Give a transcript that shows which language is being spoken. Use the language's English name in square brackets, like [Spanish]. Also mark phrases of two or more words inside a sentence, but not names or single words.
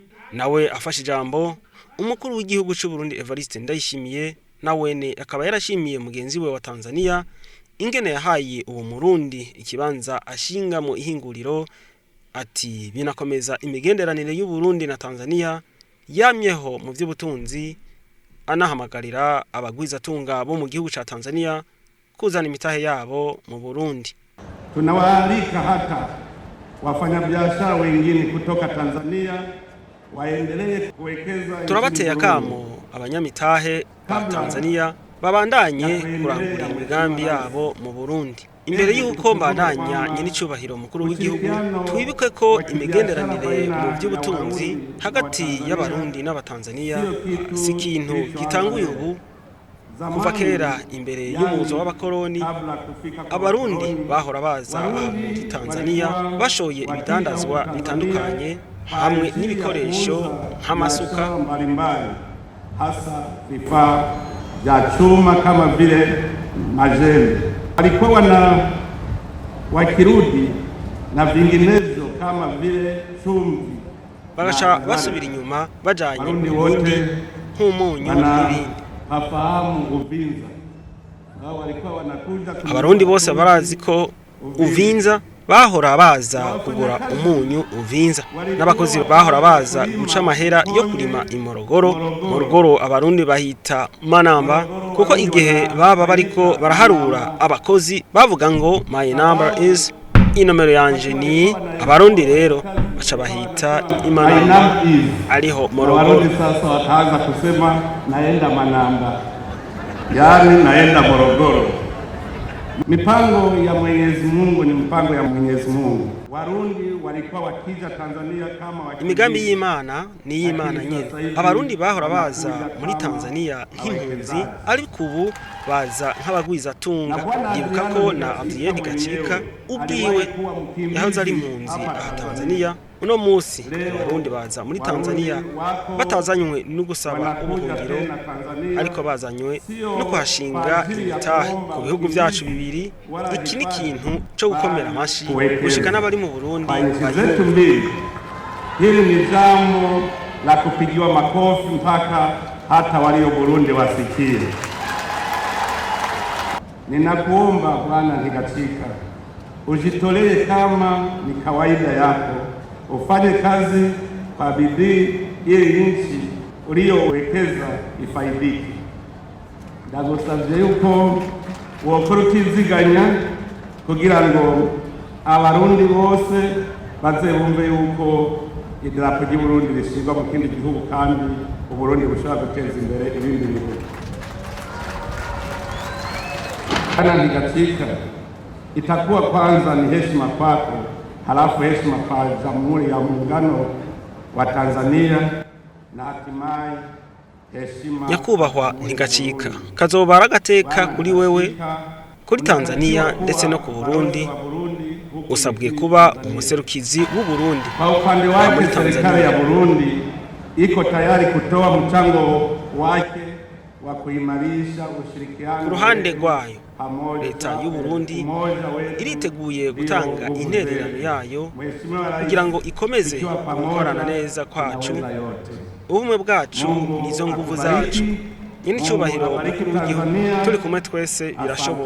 [Rundi] Nawe afashe ijambo umukuru w'igihugu cy'u Burundi Evariste Ndayishimiye nawene akaba yarashimiye mugenzi we wa Tanzania ingene yahaye uwo Murundi ikibanza ashinga mu ihinguriro, ati binakomeza imigenderanire y'u Burundi na Tanzania yamyeho mu by'ubutunzi, anahamagarira abagwizatunga bo mu gihugu cha Tanzania kuzana imitahe yabo mu Burundi. [Swahili] Tunawaalika hata wafanyabiashara wengine kutoka Tanzania waendelee kuwekeza. [Rundi] Turabateye akamo abanyamitahe ba Tanzania babandanye kurangura imigambi yabo mu Burundi. Imbere y'uko mbandanya nyine cyubahiro mukuru w'igihugu, twibuke ko imigenderanire mu by'ubutunzi hagati y'abarundi n'abatanzania si ikintu gitanguye ubu. Kuva kera imbere y'umuzo w'abakoroni, abarundi bahora baza muri Tanzania bashoye ibidandazwa bitandukanye hamwe n'ibikoresho nk'amasuka [Swahili] mbalimbali, hasa vifaa vya chuma kama vile majembe. Walikuwa wakirudi na vinginezo kama vile chumvi, [Rundi] bagasha basubira inyuma bajanye ibindi nk'umunyu n'ibindi. [Swahili] Hafahamu Uvinza. Walikuwa wanakuja. [Rundi] Abarundi bose barazi ko Uvinza bahora baza kugura umunyu Uvinza, n'abakozi bahora baza guca amahera yo kurima imorogoro. Morogoro abarundi bahita manamba, kuko igihe baba bariko baraharura abakozi bavuga ngo [English] my number is, [Rundi] inomero yanje ni. Abarundi rero baca bahita imanamba ariho morogoro. [Swahili] Abarundi sasa wataanza kusema naenda manamba, yani naenda morogoro. Mipango ya Mwenyezi Mungu ni mpango ya Mwenyezi Mungu. Warundi walikuwa wakija Tanzania kama wakija. [Rundi] Imigambi y'Imana ni y'Imana nyene. Abarundi bahora baza muri Tanzania nk'impunzi, ariko ubu baza nk'abagwiza tunga. Yibuka ko na Abdiyeni Gacika ubwiwe yahoze ari impunzi aha Tanzania. Uno munsi abarundi baza muri Tanzania batazanywe no gusaba ubuhungiro, ariko bazanywe no kuhashinga imitahe ku bihugu byacu bibiri. Iki ni ikintu cyo gukomera amashi gushika n'abari mu Burundi. [Swahili] Hili ni jambo la kupigiwa makofi mpaka hata walio Burundi wasikie. Ninakuomba Bwana Ntigacika, ujitolee kama ni kawaida yako, ufanye kazi kwa bidii ili nchi uliyowekeza ifaidike. [Rundi] Ndagusavye yuko wokora utiziganya kugira ngo abarundi bose bazebumve yuko idarapo ry'Uburundi rishirwa mu kindi gihugu kandi Uburundi bushobora guteza imbere ibindi bihugu. [Swahili] Bwana Ntigacika, itakuwa kwanza ni heshima kwako, halafu heshima kwa Jamhuri ya Muungano wa Tanzania na hatimaye heshima. [Rundi] Nyakubahwa Ntigacika, kazoba agateka kuri wewe, kuri Tanzania ndetse no ku Burundi. Usabwe kuba umuserukizi w'u Burundi. [Swahili] Kwa upande wake serikali ya Burundi iko tayari kutoa mchango wake wa kuimarisha ushirikiano. [Rundi] Ku ruhande rwayo, leta y'u Burundi iriteguye gutanga intererano yayo kugira ngo ikomeze gukorana neza kwacu. Ubumwe bwacu nizo [Swahili] nguvu zacu. [Rundi] Nyine cyubahiro w'igihugu, turi kumwe twese birashoboka.